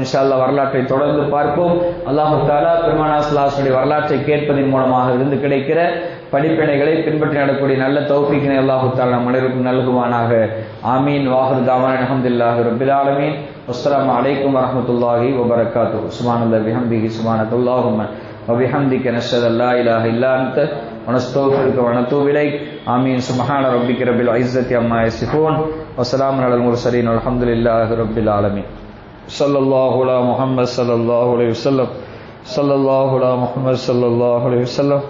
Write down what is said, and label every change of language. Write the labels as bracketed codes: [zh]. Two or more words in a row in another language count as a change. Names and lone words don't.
[ta] இன்ஷா அல்லாஹ் வரலாற்றை தொடர்ந்து பார்ப்போம். அல்லாஹ் தஆலா பெருமானார் [ar] صلى الله عليه [ta] வரலாற்றை கேட்பதன் மூலமாக இருந்து கிடைக்கிற படிப்பினைகளை பின்பற்றி நடக்கூடிய நல்ல தௌஃபீக்கினை அல்லாஹ் தஆலா நம் அனைவருக்கும் நல்குவானாக. ஆமீன். [ar] وآخر دعوانا الحمد لله رب العالمين السلام عليكم ورحمة الله وبركاته. سبحان الله وبحمده سبحانك اللهم وبحمدك نشهد ان لا اله الا انت ونستغفرك ونتوب اليك. آمين. سبحان ربك رب العزة عما يصفون وسلام على المرسلين والحمد لله رب العالمين. صلى الله على محمد صلى الله عليه وسلم. صلى الله على محمد صلى الله عليه وسلم.